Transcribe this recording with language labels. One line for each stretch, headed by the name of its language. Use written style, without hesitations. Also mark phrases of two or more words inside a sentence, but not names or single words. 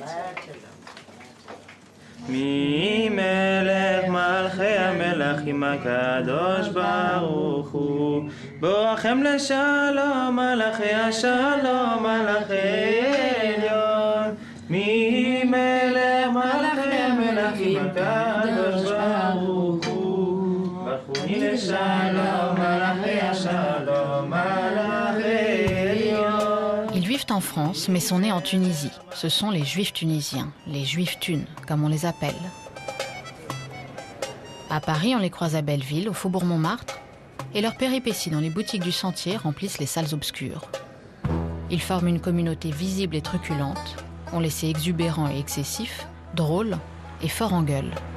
Hebrew: מי מלך מלכי המלכים הקדוש ברוך הוא בואכם לשלום מלכי השלום מלכי עליון מי מלך מלכי המלכים הקדוש ברוך הוא ברכוני לשלום מלכי השלום מלכי עליון.
French: Ils vivent en France, mais sont nés en Tunisie. Ce sont les Juifs tunisiens, les Juifs thunes, comme on les appelle. À Paris, on les croise à Belleville, au Faubourg Montmartre, et leurs péripéties dans les boutiques du Sentier remplissent les salles obscures. Ils forment une communauté visible et truculente, ont laissé exubérants et excessifs, drôles et forts en gueule.